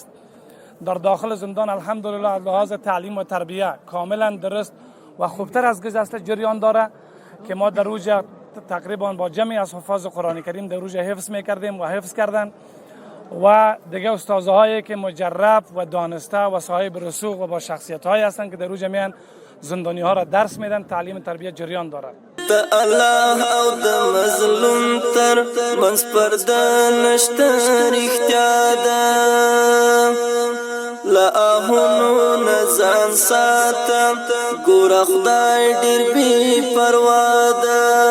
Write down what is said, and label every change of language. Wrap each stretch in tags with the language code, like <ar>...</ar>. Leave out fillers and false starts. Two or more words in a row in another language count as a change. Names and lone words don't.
<fa>در داخل زندان الحمدلله از لحاظ تعلیم و تربیه کاملا درست و خوبتر از گذشته جریان داره که ما در روز تقریبا با جمعی از حفاظ قرآن کریم در روز حفظ میکردیم و حفظ کردن و دیگه استادهایی که مجرب و دانسته و صاحب رسوخ و با شخصیت هایی هستند که در روز میان زندانی ها را درس میدن، تعلیم و تربیت جریان داره.</fa> <ps>د الله او د مظلوم تر منځ پرده نشته رښتیا ده له آهونو نه ځان ساته ګوره خدای ډېر بې پروا ده</ps>